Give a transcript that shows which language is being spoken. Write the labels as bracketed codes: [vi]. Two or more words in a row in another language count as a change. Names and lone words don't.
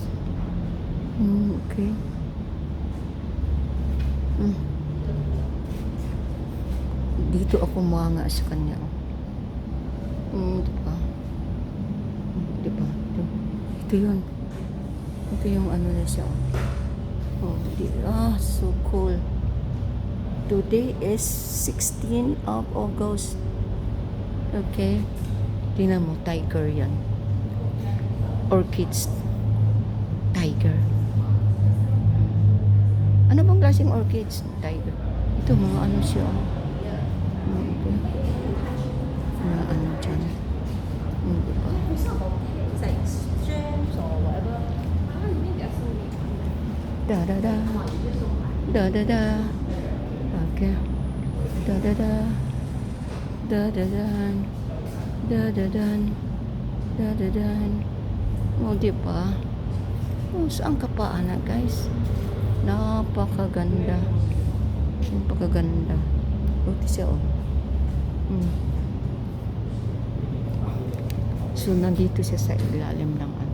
[tl] Okay. Dito ako manga sa kanya. Diba? Diba? Ito yun. Ito yung ano na siya. [en] So cool. Today is 16 of August. [tl] Okay. Tingnan mo, tiger yan. [en] Orchids. Tiger. [tl] Ano bang klaseng orchids? Tiger. Ito, mga ano siya. Ito. Mga ano dyan. Hindi pa. Da da da. Da da da. Okay. Da da da. Da da da. Da da da. Da da da. O, diba? O, saan ka pa, anak, guys? Napakaganda. Napakaganda. Buti siya, oh. So, nandito siya sa ilalim ng ano.